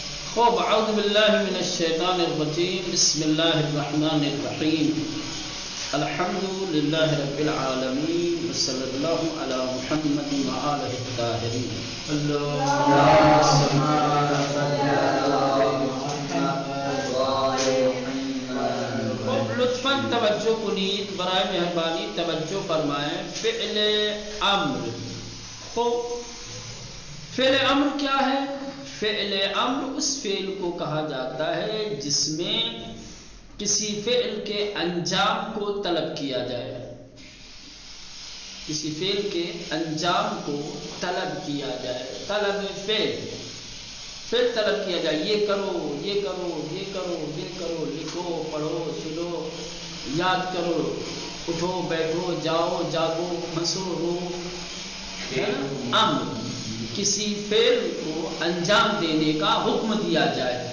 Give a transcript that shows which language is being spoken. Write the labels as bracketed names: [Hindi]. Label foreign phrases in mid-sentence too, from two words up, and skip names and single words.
[Arabic] خوب اعوذ باللہ من الشیطان الرجیم بسم اللہ الرحمن الرحیم الحمد للہ رب العالمین وصلی اللہ علی محمد وآلہ الطاہرین خوب [Persian] لطفاً توجہ کنید، [Urdu] برائے مہربانی توجہ فرمائیں۔ فعل امر، خوب فعل امر کیا ہے؟ فعل امر اس فعل کو کہا جاتا ہے جس میں کسی فعل کے انجام کو طلب کیا جائے، کسی فعل کے انجام کو طلب کیا جائے، طلب فعل طلب کیا جائے، یہ کرو یہ کرو یہ کرو یہ کرو، لکھو پڑھو سنو یاد کرو، اٹھو بیٹھو جاؤ جاگو ہنسو رو، امر کسی فعل کو انجام دینے کا حکم دیا جائے۔